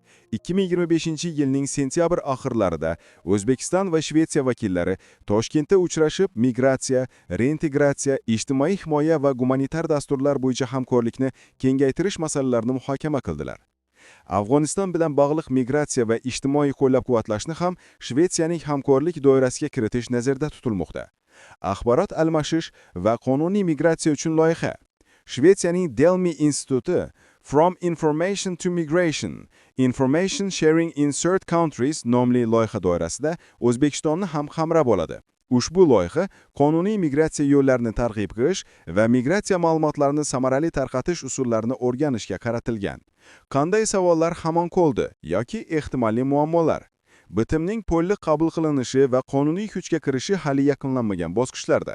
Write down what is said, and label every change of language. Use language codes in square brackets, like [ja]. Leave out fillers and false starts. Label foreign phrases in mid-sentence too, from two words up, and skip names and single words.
[uz] 2025-yilning sentyabr oxirlarida O'zbekiston va Shvetsiya vakillari Toshkentda uchrashib, migratsiya, reintegratsiya, ijtimoiy himoya va gumanitar dasturlar bo'yicha hamkorlikni kengaytirish masalalarini muhokama qildilar. Afg'oniston bilan bog'liq migratsiya va ijtimoiy qo'llab-quvvatlashni ham Shvetsiyaning hamkorlik doirasiga kiritish nazarda tutilmoqda. Axborot almashish va qonuniy migratsiya uchun loyiha. Shvetsiyaning Delmi instituti From Information to Migration, Information Sharing in Third Countries nomli loyiha doirasida O'zbekistonni ham qamrab oladi. Ushbu loyiha qonuniy migratsiya yo'llarini targ'ib qilish va migratsiya ma'lumotlarini samarali tarqatish usullarini o'rganishga qaratilgan. Qanday savollar hamon qoldi yoki ehtimoliy muammolar? Bitimning to'liq qabul qilinishi va qonuniy kuchga kirishi hali yakunlanmagan bosqichlarda.